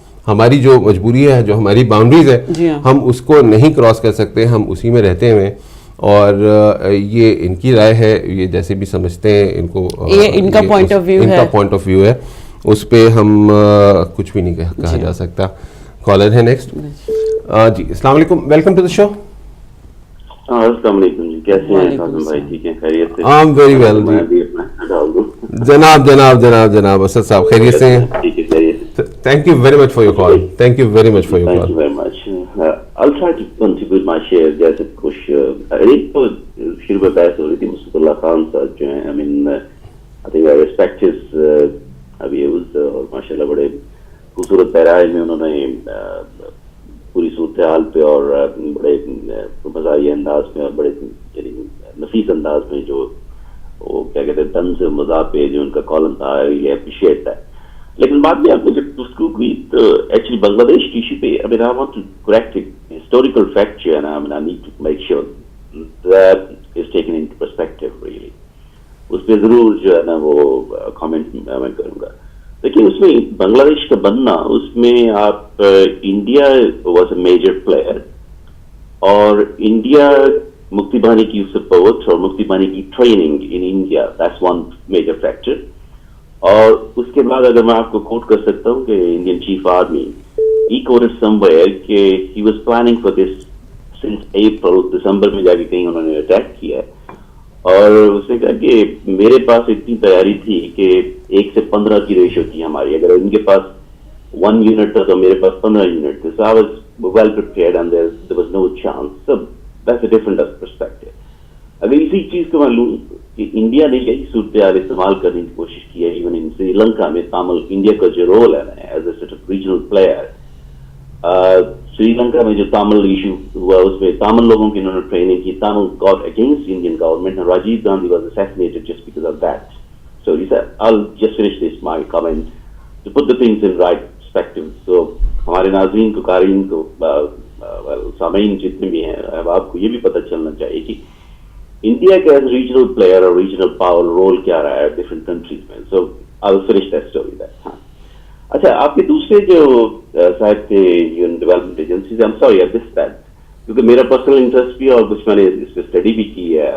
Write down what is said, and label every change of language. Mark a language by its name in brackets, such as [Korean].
[Urdu] ہماری جو مجبوری ہے, جو ہماری باؤنڈریز ہے, ہم اس کو نہیں کراس کر سکتے, ہم اسی میں رہتے ہوئے, اور یہ ان کی رائے ہے, یہ جیسے بھی سمجھتے ہیں ان کو, ان کا پوائنٹ آف ویو ہے, اس پہ ہم کچھ بھی نہیں کہا جا سکتا. کالر ہے نیکسٹ. جی السلام علیکم, ویلکم ٹو دا شو. السلام علیکم جی, کیسے ہیں قاسم بھائی, ٹھیک ہیں, خیریت سے؟ [English] I'm very well [Urdu] جی. جناب اسد صاحب خیریت سے ہیں؟ [English] Thank you very much for your call. Thank you very much for your call. Thank you very much. I'll try to contribute my share. [Urdu] جیسے کچھ ایک تو شروع میں بحث ہو رہی تھی مصطفی اللہ خان صاحب جو ہیں, [English] I mean I think I respect his views, [Urdu] اور ماشاءاللہ بڑے خوبصورت پیراج میں انہوں نے پوری صورتحال پہ اور بڑے مزاحیہ انداز میں اور بڑے نفیس انداز میں جو وہ کیا کہتے ہیں طنز مزاح پہ جو ان کا کالم تھا, یہ اپریشیٹ ہے. لیکن بعد میں آپ نے جب گفتگو کی تو ایکچولی بنگلہ دیش کی ایشو پہ, [English] I mean I want to correct a historical fact here, and I mean I need to make sure that is taken into perspective really. [Urdu] اس پہ ضرور جو ہے نا وہ کامنٹ میں کروں گا. لیکن اس میں بنگلہ دیش کا بننا, اس میں آپ [English] India was a major player, [Urdu] اور انڈیا مکتی بانی کی سپورٹ اور مکتی بانی کی training in India, [English] That's one major factor. [Urdu] اور اس کے بعد اگر میں آپ کو کوٹ کر سکتا ہوں کہ Indian chief army [English] he quoted somewhere [Urdu] کہ [English] he was planning for this since April, [Urdu] دسمبر میں جا کے کہیں انہوں نے اٹیک کیا اور اس نے کہا کہ میرے پاس اتنی تیاری تھی کہ 1:15 کی ریشو تھی ہماری, اگر ان کے پاس 1 unit تھا تو میرے پاس 15 unit تھے. [English] So I was well prepared and there was no chance. So that's a different perspective. [Urdu] اگر اسی چیز کو میں لوں کہ انڈیا نے یہی صورتحال استعمال کرنے کی کوشش کی ہے [English] even in Sri Lanka [Urdu] میں. تامل انڈیا کا جو رول ہے [English] as a sort of regional player, [Urdu] Sri Lanka میں جو تامل ایشو ہوا اس میں تامل لوگوں کی انہوں نے ٹریننگ کی. [English] Tamil got against Indian government and Rajiv Gandhi was assassinated just because of that. So he said, I'll just finish this my comment to put the things in right perspective. [Urdu] So ہمارے ناظرین کو, قارئین کو, سامعین جتنے بھی ہیں, اب آپ کو یہ بھی پتہ چلنا چاہیے کہ انڈیا کا ایز ریجنل پلیئر اور ریجنل پاور رول کیا رہا ہے ڈفرینٹ کنٹریز میں. [English] So I will finish that story that. [Urdu] ہاں اچھا, آپ کے دوسرے جو صاحب تھے یون development agencies, [English] I am sorry I missed that [Urdu] کیونکہ میرا پرسنل انٹرسٹ بھی اور کچھ میں نے اس پہ اسٹڈی بھی کی ہے.